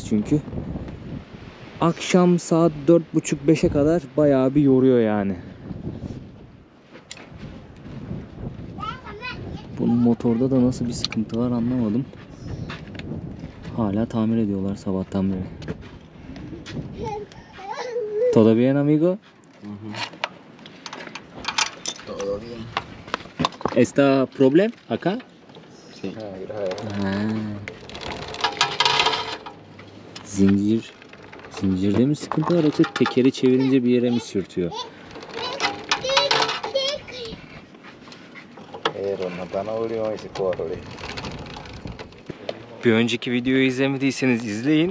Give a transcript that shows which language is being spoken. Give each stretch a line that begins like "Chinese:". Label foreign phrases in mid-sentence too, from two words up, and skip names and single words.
Turkish: Çünkü akşam saat 4.30-5'e kadar bayağı bir yoruyor yani. Bunun motorda da nasıl bir sıkıntı var anlamadım. Hala tamir ediyorlar sabahtan beri.
Spanish: ¿Todo bien, amigo? Todo bien. ¿Está problem acá? Sí.
Turkish: Zincirde mi sıkıntı var yoksa tekeri çevirince bir yere mi sürtüyor? Bir önceki videoyu izlemediyseniz izleyin.